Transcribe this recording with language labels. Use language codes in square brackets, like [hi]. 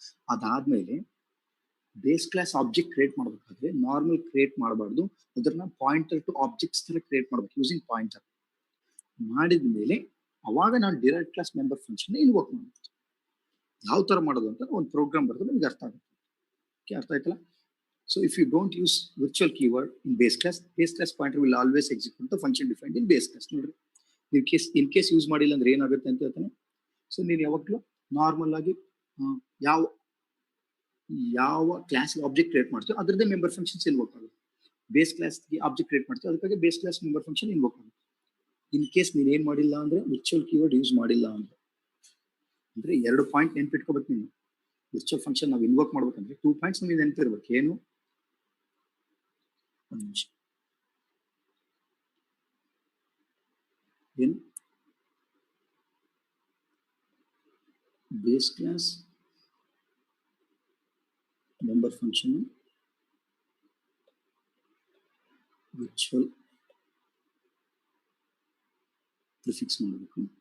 [kn] ಅದಾದ್ಮೇಲೆ base class object create ಮಾಡಬೇಕಾದ್ರೆ normal create ಮಾಡಬಾರ್ದು, ಅದನ್ನ ಪಾಯಿಂಟರ್ ಟು ಆಬ್ಜೆಕ್ಟ್ಸ್ ತರ ಕ್ರಿಯೇಟ್ ಮಾಡ್ಬೇಕು ಯೂಸಿಂಗ್ ಪಾಯಿಂಟರ್. ಮಾಡಿದ ಮೇಲೆ ಅವಾಗ ನಾನು derived class member function invoke ಮಾಡ್ಬೇಕು. ಯಾವ ತರ ಮಾಡೋದು ಅಂತ ಒಂದು ಪ್ರೋಗ್ರಾಮ್ ಬರೆದು ನಿಮ್ಗೆ ಅರ್ಥ ಆಗುತ್ತೆ. ಅರ್ಥ ಆಯ್ತಲ್ಲ? [en] So if you don't use virtual keyword in base class pointer will always execute the function defined in base class. [kn] ನೋಡ್ರಿ, in case ಯೂಸ್ ಮಾಡಿಲ್ಲ ಅಂದ್ರೆ ಏನಾಗುತ್ತೆ ಅಂತ ಹೇಳ್ತಾನೆ. ಸೊ ನೀವು ಯಾವಾಗಲೂ ನಾರ್ಮಲ್ ಆಗಿ ಯಾವ ಕ್ಲಾಸ್ ಆಬ್ಜೆಕ್ಟ್ ಕ್ರಿಯೇಟ್ ಮಾಡ್ತೀವಿ ಅದರದ್ದೇ ಮೆಂಬರ್ ಫಂಕ್ಷನ್ಸ್ ಇನ್ವೋಕ್ ಆಗುತ್ತೆ. ಬೇಸ್ ಕ್ಲಾಸ್ಗೆ ಆಬ್ಜೆಕ್ಟ್ ಕ್ರಿಯೇಟ್ ಮಾಡ್ತೀವಿ, ಅದಕ್ಕಾಗಿ base class member function invoke ಆಗುತ್ತೆ. ಇನ್ ಕೇಸ್ ನೀನ್ ಏನ್ ಮಾಡಿಲ್ಲ ಅಂದ್ರೆ ವಿರ್ಚುವಲ್ ಕೀವರ್ಡ್ ಯೂಸ್ ಮಾಡಿಲ್ಲ ಅಂದ್ರೆ 2 ಪಾಯಿಂಟ್ ನೆನ್ಪಿಟ್ಕೋಬೇಕು ನೀನು. ವಿರ್ಚುವಲ್ ಫಂಕ್ಷನ್ ನಾವು ಇನ್ವೋಕ್ ಮಾಡ್ಬೇಕಂದ್ರೆ 2 ಪಾಯಿಂಟ್ಸ್ ನಮಗೆ ನೆನಪಿರ್ಬೇಕು. [en] ಏನು, in base class member function virtual prefix ಮಾಡಬೇಕು.